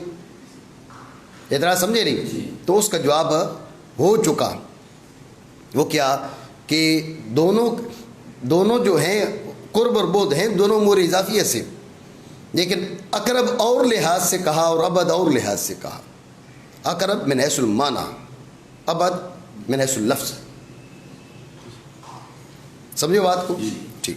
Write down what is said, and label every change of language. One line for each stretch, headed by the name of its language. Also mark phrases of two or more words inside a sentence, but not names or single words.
Urdu: اعتراض سمجھے نہیں؟ تو اس کا جواب ہو چکا. وہ کیا کہ دونوں جو ہیں قرب اور بود ہیں دونوں امور اضافیہ سے، لیکن اقرب اور لحاظ سے کہا اور ابد اور لحاظ سے کہا.
Arabic: اقرب من حیث المعنی، ابد من حیث اللفظ.
Urdu: سمجھو بات کو؟